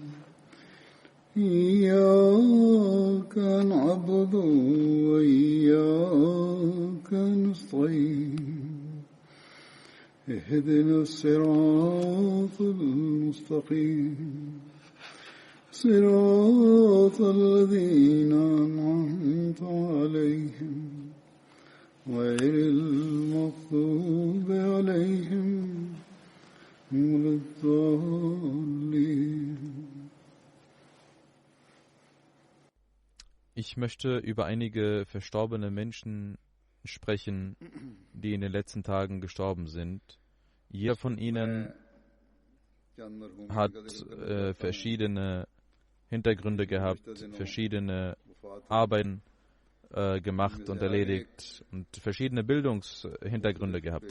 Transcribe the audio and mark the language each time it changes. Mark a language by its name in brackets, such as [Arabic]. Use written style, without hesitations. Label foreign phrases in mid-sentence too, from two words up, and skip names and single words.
[Arabic] إياك نعبد وإياك نستعين اهدنا الصراط المستقيم صراط الذين أنعمت عليهم غير المغضوب عليهم ولا الضالين. [German] Ich möchte über einige verstorbene Menschen sprechen, die in den letzten Tagen gestorben sind. Jeder von ihnen hat verschiedene Hintergründe gehabt, verschiedene Arbeiten gemacht und erledigt und verschiedene Bildungshintergründe gehabt.